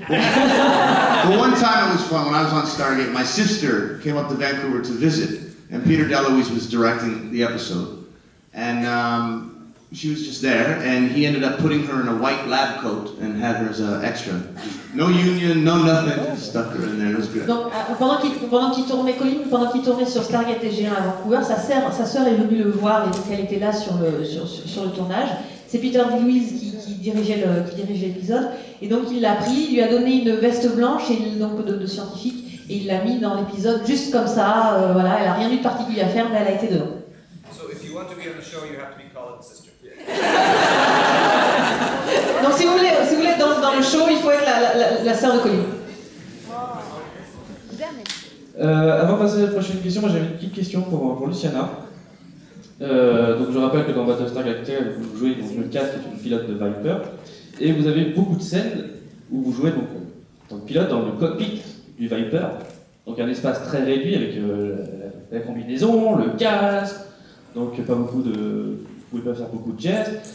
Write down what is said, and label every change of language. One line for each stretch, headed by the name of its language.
English: Well, one time it was fun when I was on Stargate. My sister came up to Vancouver to visit, and Peter DeLuise was directing the episode, and she was just there, and he ended up putting her in a white lab coat and had her as an extra. No union, no nothing, just stuck her in there. It was good.
French: Donc pendant qu'il tournait sur Stargate SG1 à Vancouver, sa sœur est venue le voir, et donc elle était là sur le tournage. C'est Peter DeLuise qui dirigeait l'épisode, et donc il l'a pris, il lui a donné une veste blanche donc de scientifique, et il l'a mis dans l'épisode juste comme ça. Voilà, elle a rien eu de particulier à faire, mais elle a été dedans.
English: So if you want to be on the show, you have to be Colin's sister.
French: Donc si vous voulez être dans le show, il faut être la sœur de Colin. Avant de passer à la prochaine question, moi j'avais une petite question pour Luciana. Donc je rappelle que dans Battlestar Galactica, vous jouez donc le casque est une pilote de Viper, et vous avez beaucoup de scènes où vous jouez donc en tant que pilote dans le cockpit du Viper, donc un espace très réduit avec la combinaison, le casque, donc pas beaucoup de, vous pouvez pas faire beaucoup de gestes.